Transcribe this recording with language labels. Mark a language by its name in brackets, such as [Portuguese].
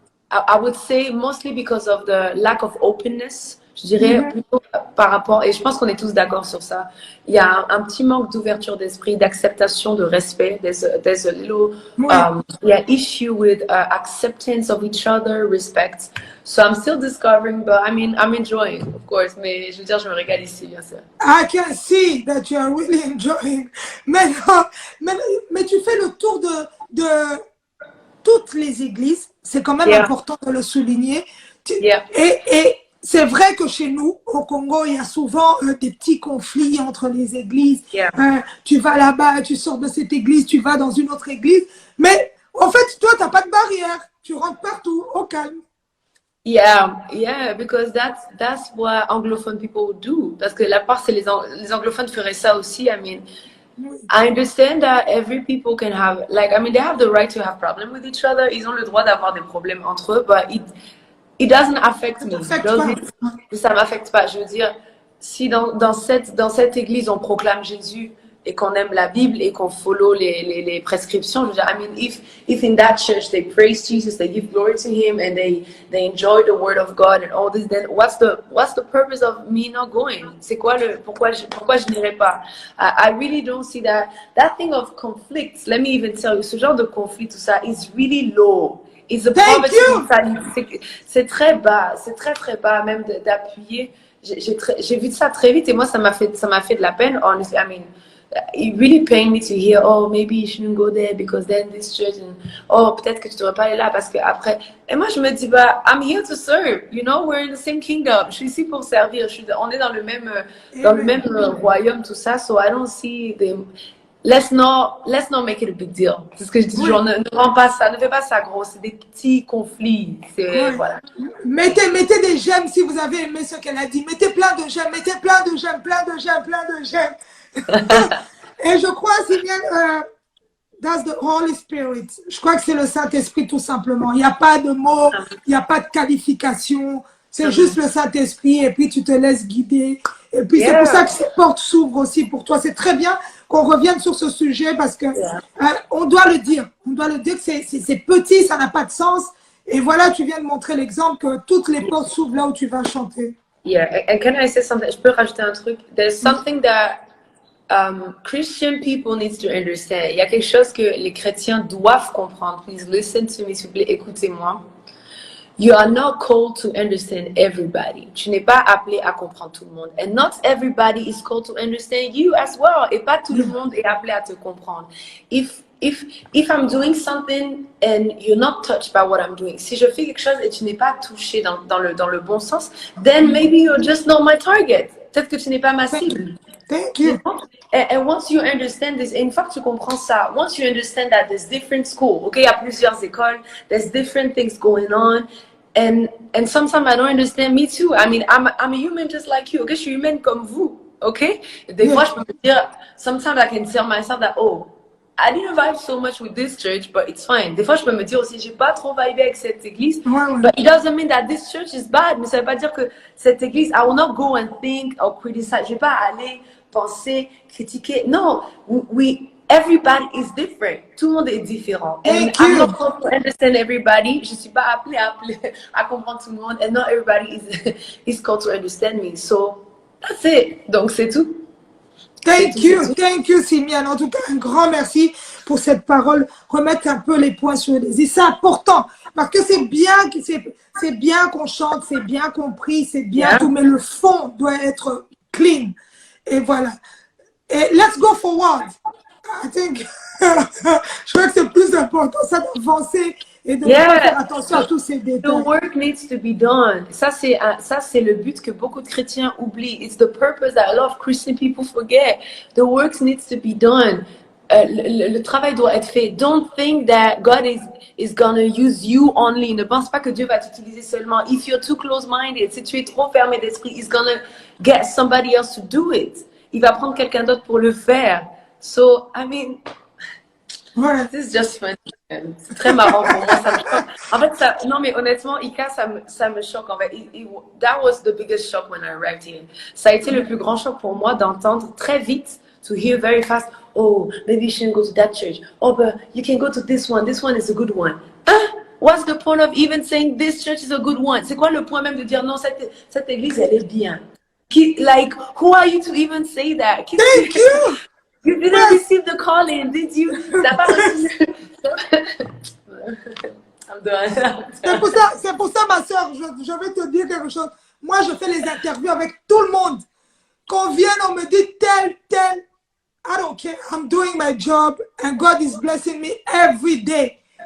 [English] I would say mostly because of the lack of openness. [French] Je dirais plutôt par rapport, et je pense qu'on est tous d'accord sur ça, il y a un petit manque d'ouverture d'esprit, d'acceptation, de respect. [English] There's a little issue with acceptance of each other, respect. So I'm still discovering, but I mean, I'm enjoying, of course. [French] Mais je veux dire, je me régale ici, bien sûr. [English] I can see that you are really enjoying. [French] Mais tu fais le tour de toutes les églises. C'est quand même important de le souligner. Et c'est vrai que chez nous, au Congo, il y a souvent des petits conflits entre les églises. Tu vas là-bas, tu sors de cette église, tu vas dans une autre église. Mais en fait, toi, tu n'as pas de barrière. Tu rentres partout, au calme. [English] Yeah, because that's what anglophone people do. [French] Parce que la part, c'est les anglophones feraient ça aussi. [English] I mean, I understand that every people can have, like, I mean, they have the right to have problems with each other. [French] Ils ont le droit d'avoir des problèmes entre eux, [English] but it doesn't affect me. [French] Ça m'affecte pas. Je veux dire, si dans cette église on proclame Jésus et qu'on aime la Bible et qu'on follow les prescriptions. Je veux dire, [English] I mean, if in that church they praise Jesus, they give glory to Him, and they enjoy the Word of God and all this, then what's the purpose of me not going? [French] C'est quoi pourquoi je n'irai pas? [English] I really don't see that thing of conflicts. Let me even tell you, [French] ce genre de conflit, tout ça, [English] is really low. It's a poverty mentality. [French] C'est très bas, c'est très très bas même d'appuyer. J'ai vu ça très vite et moi ça m'a fait de la peine. [English] Honestly, I mean, it really pained me to hear, oh, maybe you shouldn't go there because then this church, and oh, [French] peut-être que tu devrais pas aller là parce que après. Et moi je me dis, bah, [English] I'm here to serve, you know, we're in the same kingdom. [French] Je suis ici pour servir. On est dans le même royaume, tout ça. [English] So I don't see the. Let's not make it a big deal. [French] C'est ce que je dis. Genre, ne rends pas ça, ne fais pas ça gros. C'est des petits conflits. Voilà. Mettez des j'aime si vous avez aimé ce qu'elle a dit. Mettez plein de j'aime, plein de j'aime. Et je crois, [English] Simian, that's the Holy Spirit. [French] Je crois que c'est le Saint-Esprit tout simplement. Il n'y a pas de mots, il n'y a pas de qualification. C'est juste le Saint-Esprit et puis tu te laisses guider. Et puis c'est pour ça que ces portes s'ouvrent aussi pour toi. C'est très bien qu'on revienne sur ce sujet parce que on doit le dire. On doit le dire que c'est petit, ça n'a pas de sens. Et voilà, tu viens de montrer l'exemple que toutes les portes s'ouvrent là où tu vas chanter. [English] Yeah, and can I say something? [French] Je peux rajouter un truc? [English] There's something that Christian people need to understand. [French] Il y a quelque chose que les chrétiens doivent comprendre. [English] Please listen to me, [French] s'il vous plaît, écoutez-moi. [English] You are not called to understand everybody. [French] Tu n'es pas appelé à comprendre tout le monde. [English] And not everybody is called to understand you as well. [French] Et pas tout le monde est appelé à te comprendre. [English] If I'm doing something and you're not touched by what I'm doing, [French] si je fais quelque chose et tu n'es pas touché dans le bon sens, [English] then maybe you're just not my target. [French] Peut-être que tu n'es pas ma cible. [English] Thank you. And once you understand this, [French] et une fois que tu comprends ça, [English] once you understand that there's different schools, okay, [French] il y a plusieurs écoles, [English] there's different things going on, and sometimes I don't understand, me too. I mean, I'm a human just like you, okay, [French] je suis humaine comme vous, [English] okay? [French] Des fois, je peux me dire, [English] sometimes I can tell myself that, oh, I didn't vibe so much with this church, but it's fine. [French] Des fois, je peux me dire aussi, j'ai pas trop vibé avec cette église. [English] But it doesn't mean that this church is bad. [French] Mais ça veut pas dire que cette église, [English] I will not go and think or criticize. [French] Je vais pas aller penser, critiquer. [English] Non, everybody is different. [French] Tout le monde est différent. [English] And I'm not called to understand everybody. [French] Je suis pas appelée à comprendre tout le monde. [English] And not everybody is called to understand me. So, that's it. [French] Donc, c'est tout. [English] Thank you, Simian. [French] En tout cas, un grand merci pour cette parole. Remettre un peu les points sur les i. C'est important parce que c'est bien qu'on chante, c'est bien compris, c'est bien tout, mais le fond doit être clean. Et voilà. Et [English] let's go forward. I think, [French] je crois que c'est plus important, ça d'avancer et de faire attention à tous ces détails. [English] The work needs to be done. [French] Ça, c'est le but que beaucoup de chrétiens oublient. [English] It's the purpose that a lot of Christian people forget. The work needs to be done. [French] Le travail doit être fait. [English] Don't think that God is gonna use you only. [French] Ne pense pas que Dieu va t'utiliser seulement. [English] If you're too close-minded, [French] si tu es trop fermé d'esprit, [English] He's gonna get somebody else to do it. [French] Il va prendre quelqu'un d'autre pour le faire. [English] So, I mean, this is just fun. [French] C'est très marrant pour moi. Ça me choque. En fait, non mais honnêtement, Ika, ça me choque. En fait, [English] that was the biggest shock when I arrived here. [French] Ça a été le plus grand choc pour moi d'entendre très vite, [English] to hear very fast, oh, maybe you shouldn't go to that church. Oh, but you can go to this one. This one is a good one. What's the point of even saying this church is a good one? [French] C'est quoi le point même de dire non, cette église, elle est bien? [English] Like, who are you to even say that? Thank you! You didn't receive the calling, did you? [French] T'as pas reçu. [English] I'm done. [French] C'est pour ça, ma soeur, je vais te dire quelque chose. Moi, je fais les interviews avec tout le monde. Qu'on vienne, on me dit tel. [English] I don't care. I'm doing my job and God is blessing me every day.